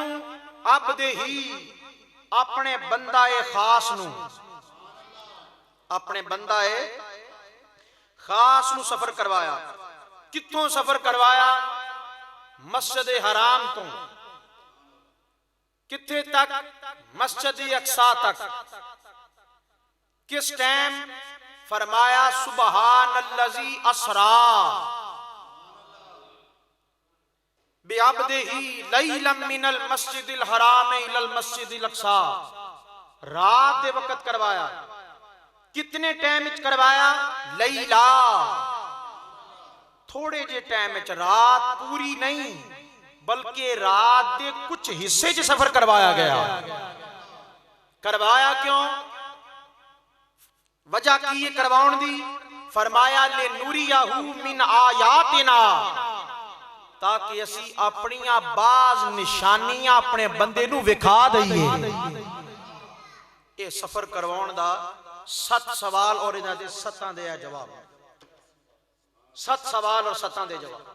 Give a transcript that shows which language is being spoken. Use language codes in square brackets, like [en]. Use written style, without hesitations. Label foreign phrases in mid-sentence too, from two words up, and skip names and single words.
[pa] عبدہ ہی، اپنے بندۂ خاص نوں، اپنے بندۂ خاص نوں سفر کروایا. کتھوں سفر کروایا? مسجد حرام توں کتھے تک? مسجد اقصیٰ تک۔ کس ٹائم? فرمایا [ar] سبحان الذي أسرى بعبده ليلا من المسجد الحرام إلى المسجد الأقصى. [pa] رات کے وقت کروایا۔ کتنے ٹائم کروایا? لیلا، تھوڑے جے ٹائم میں رات پوری نہیں بلکہ رات کے کچھ حصے چ سفر کروایا گیا. کروایا کیوں؟ وجہ کی ہے کرواؤن دی? فرمایا [ar] لنريه من آياتنا, [pa] تاکہ اسی اپنیاں بعض نشانیاں اپنے بندے نوں وکھا دئیے. یہ سفر کرواؤن دا 7 سوال اور انہاں دے 7 دے جواب. 7 سوال اور 7 دے جواب.